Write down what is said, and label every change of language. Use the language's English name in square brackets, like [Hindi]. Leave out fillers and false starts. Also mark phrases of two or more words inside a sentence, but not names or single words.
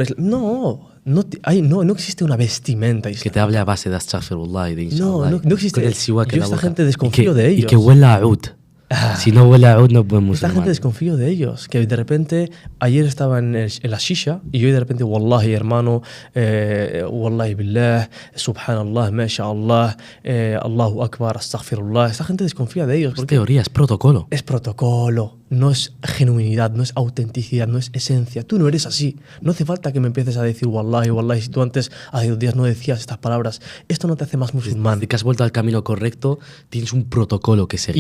[Spanish] No existe una vestimenta islámica. Que te hable a base de astaghfirullah y de inshallah. No existe. Con el siwak en la esta boca. gente desconfío de ellos. Y que huela a oud. Si no huele a oud, no es buen musulmán. Esta gente desconfío de ellos. Que de repente, ayer estaba en la shisha y hoy de repente, wallahi hermano, [Arabic] والله بالله، سبحان الله، ما شاء الله، الله أكبر، أستغفر الله. [Spanish] Esta gente desconfía de ellos. Es teoría, es protocolo. Es protocolo. no es genuinidad, no es autenticidad, no es esencia. Tú no eres así. No hace falta que me empieces a decir [Arabic] والله، والله. [Spanish] Si tú antes, hace 2 días, no decías estas palabras, esto no te hace más musulmán. Desde que has vuelto al camino correcto, tienes un protocolo que seguir.